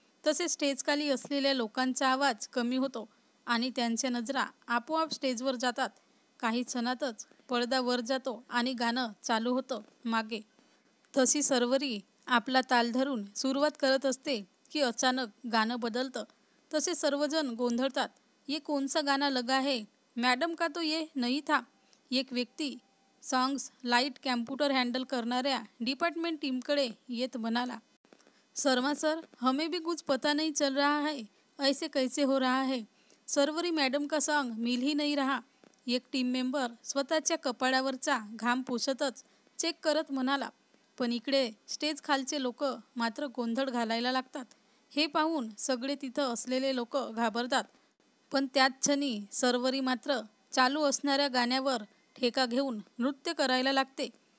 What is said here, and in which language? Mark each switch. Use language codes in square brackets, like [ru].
[mr] तसे स्टेजखाली असलेल्या लोकांचा आवाज कमी होतो आणि त्यांच्या नजरा आपोआप स्टेजवर जातात. काही क्षणातच पडदा वर जातो आणि गाणं चालू होतं मागे. तशी सरवरी आपला ताल धरून सुरुवात करत असते की अचानक गाणं बदलतं. तसे सर्वजण गोंधळतात. [hi] ये कौन सा गाना लगा है मैडम, का तो ये नहीं था. [mr] एक व्यक्ती सॉन्ग्स लाईट कॅम्प्युटर हँडल करणाऱ्या डिपार्टमेंट टीमकडे येत म्हणाला. [hi] शर्मा सर, हमें भी कुछ पता नहीं चल रहा है, ऐसे कैसे हो रहा है. सरवरी मॅडम का सॉन्ग मिल ही नहीं रहा. [mr] एक टीम मेंबर स्वतःच्या कपाळावरचा घाम पुसतच चेक करत म्हणाला. पण इकडे स्टेज खालचे लोक मात्र गोंधळ घालायला लागतात. हे पाहून सगळे तिथं असलेले लोक घाबरतात. पण त्याच क्षणी सरवरी मात्र चालू असणाऱ्या गाण्यावर ठेका घेऊन नृत्य करायला लागते.